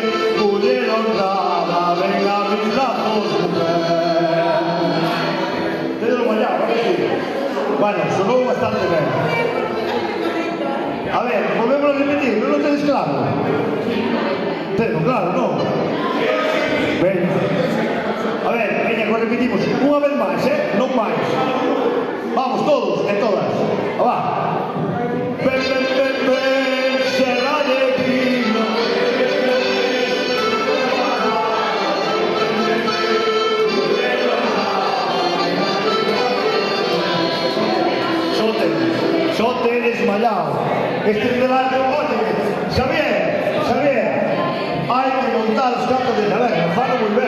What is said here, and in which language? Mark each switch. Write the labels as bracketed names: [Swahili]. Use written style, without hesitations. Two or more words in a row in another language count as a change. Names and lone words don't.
[Spanish] Mujer honrada, ven a mis brazos, mujer. Déjalo para allá, ¿vale? Bueno, sonó bastante bien. A ver, volvemos a repetir, ¿no lo tenéis claro? Tengo claro, ¿no? Venga. [Galician] A ver, veña, que repetimos unha vez máis, non máis. Vamos, todos e todas. Va. [Spanish] Ven, ven, ven, ven, será de vino. Sote desmayado. Este delante, oye, [Galician] Xavier, hai que montar os cantos de taberna, fano moi ben.